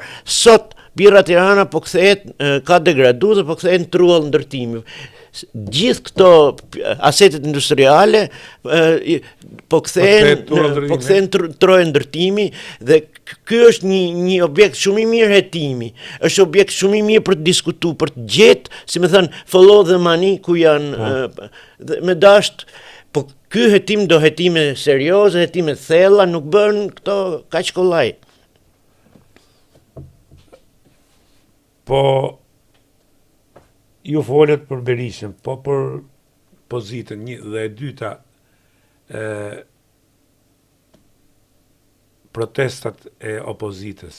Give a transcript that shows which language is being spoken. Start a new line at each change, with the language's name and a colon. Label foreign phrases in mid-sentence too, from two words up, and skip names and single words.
Albanian: Sot Birra Tirana po kthehet, ka degraduar dhe po kthehet në trull ndërtimi. Gjithë këto asetet industriale po kthehen trojë ndërtimi dhe ky është një objekt shumë i mirë hetimi. Është objekt shumë i mirë për të diskutuar, për të gjetë, si më thënë,
English: follow the money
Albanian: ku janë me dasht. Po ky hetim do hetime serioze, hetime thella, nuk bën këto kaq kollaj. Po ju folet për Berishën, po për pozitën një dhe e dyta, protestat e opozitës.